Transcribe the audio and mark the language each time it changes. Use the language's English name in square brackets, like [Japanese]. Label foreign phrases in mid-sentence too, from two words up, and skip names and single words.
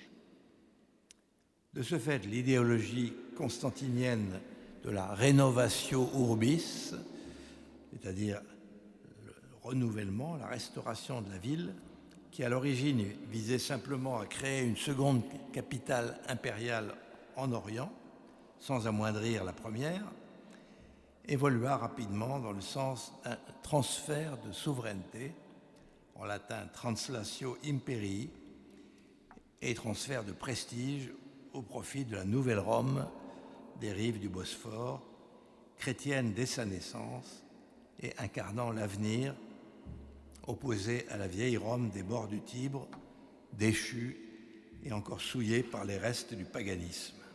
[French] De ce fait, l'idéologie constantinienne de la [Latin] renovatio urbis, [French] c'est-à-dire le renouvellement, la restauration de la ville, qui à l'origine visait simplement à créer une seconde capitale impériale en Orient, sans amoindrir la première, évolua rapidement dans le sens d'un transfert de souveraineté, en latin [Latin] translatio imperii, [French] et transfert de prestige au profit de la nouvelle Rome des rives du Bosphore, chrétienne dès sa naissance et incarnant l'avenir, opposée à la vieille Rome des bords du Tibre, déchue et encore souillée par les restes du paganisme.